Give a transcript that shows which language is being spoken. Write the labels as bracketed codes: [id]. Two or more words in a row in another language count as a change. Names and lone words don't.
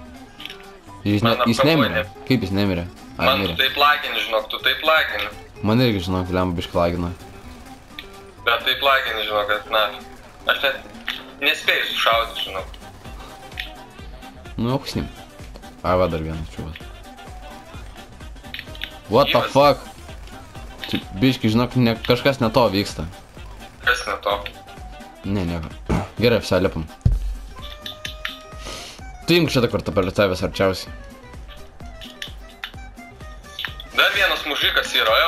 [lt] Jis nemirė. Kaip jis nemirė? Man tu taip lagini, žinok, Man irgi, žinok, lemba biškai lagina. Bet taip lagini, žinok, kad, na, aš net nespėjau sušaudyti, žinok. Nu, auksnim. Ai, va, dar vienas čiūvas. [en] What the fuck? [lt] Čia biškai, žinok, kažkas ne to vyksta. Kas ne to? Ne, nieko. Gerai, visą lipam. Tu imk šitą kartą perlietavęs arčiausiai. Dar vienas mužikas yra jau.